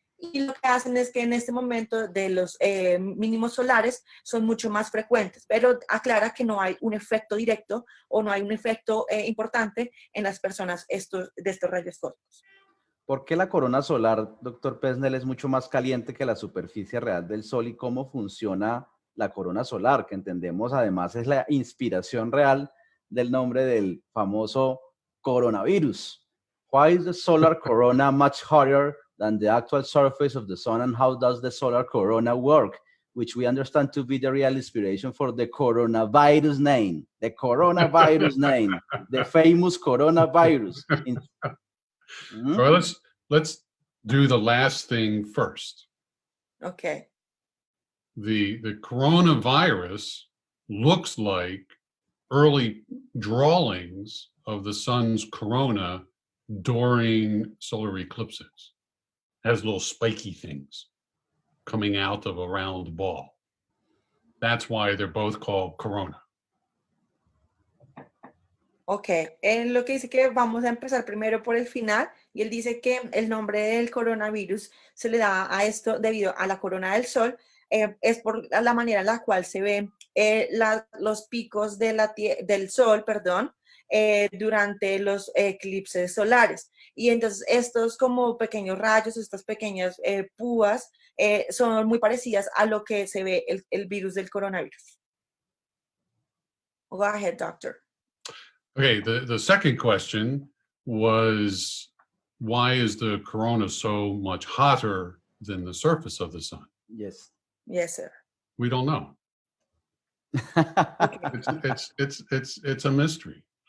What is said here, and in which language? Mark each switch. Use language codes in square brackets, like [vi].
[es] Y lo que hacen es que en este momento de los mínimos solares son mucho más frecuentes, pero aclara que no hay un efecto directo o no hay un efecto importante en las personas de estos rayos cósmicos. ¿Por qué la corona solar, doctor Pesnel, es mucho más caliente que la superficie real del Sol y cómo funciona la corona solar, que entendemos además es la inspiración real del nombre del famoso coronavirus? [en] Why is the solar corona much hotter than the actual surface of the sun, and how does the solar corona work, which we understand to be the real inspiration for the coronavirus name, the famous coronavirus. All right, let's do the last thing first. Okay. The coronavirus looks like early drawings of the sun's corona during solar eclipses. It has little spiky things coming out of a round ball. That's why they're both called corona. [es] Ok, él lo que dice que vamos a empezar primero por el final y él dice que el nombre del coronavirus se le da a esto debido a la corona del sol, es por la manera en la cual se ven los picos del sol, durante los eclipses solares. Y entonces estos como pequeños rayos, estas pequeñas púas son muy parecidas a lo que se ve el virus del coronavirus. [en] Go ahead, doctor. Okay, the second question was, why is the corona so much hotter than the surface of the sun? Yes. Yes, sir. We don't know. It's a mystery.